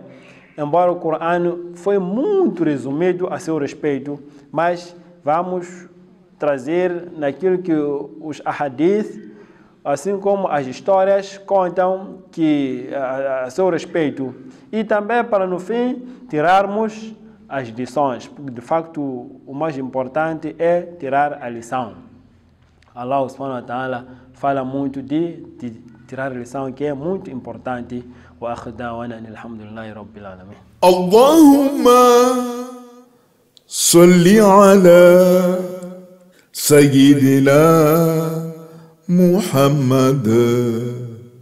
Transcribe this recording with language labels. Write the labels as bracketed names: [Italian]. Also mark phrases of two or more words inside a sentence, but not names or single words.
[Portuguese] Embora o Corão foi muito resumido a seu respeito, mas vamos trazer naquilo que os ahadith assim como as histórias contam que a seu respeito, e também para no fim tirarmos as lições, porque de facto o mais importante é tirar a lição. [Arabic] الله سبحانه وتعالى [Portuguese] fala muito de tirar a lição, que é muito importante. [Arabic] وآخر دعوانا الحمد لله رب العالمين. اللهم صل على سيدنا محمد.